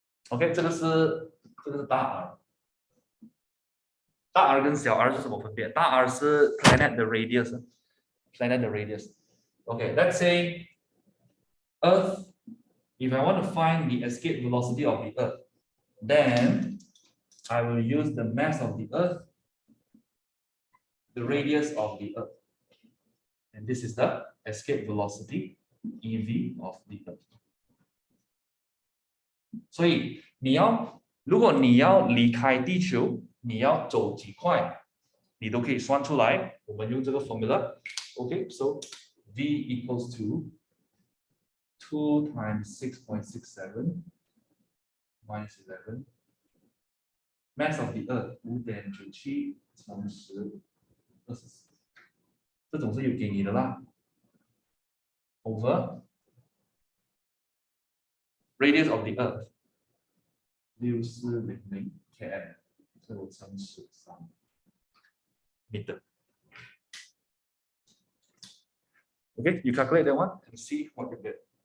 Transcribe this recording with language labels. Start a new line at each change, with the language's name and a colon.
Chinese: OK， 这个是大 R， 大 R 跟小 R 是什么分别？大 R 是 planet 的 radius，planet 的 radius。
English: OK， let's say Earth. If I want to find the escape velocity of the Earth, then I will use the mass of the Earth, the radius of the Earth, and this is the escape velocity EV of the Earth.
Chinese: 所以如果你要离开地球，你要走几块，你都可以算出来。我们用这个 formula。
English: Okay, so V equals to 2 times 6.67 minus 11. Mass of the Earth
Chinese: 5.97乘10 24，这种是有给你的啦。
English: Over radius of the Earth 6400 km，
Chinese: 所以我乘
English: 13 meter。 Okay, you calculate that one and see what you get.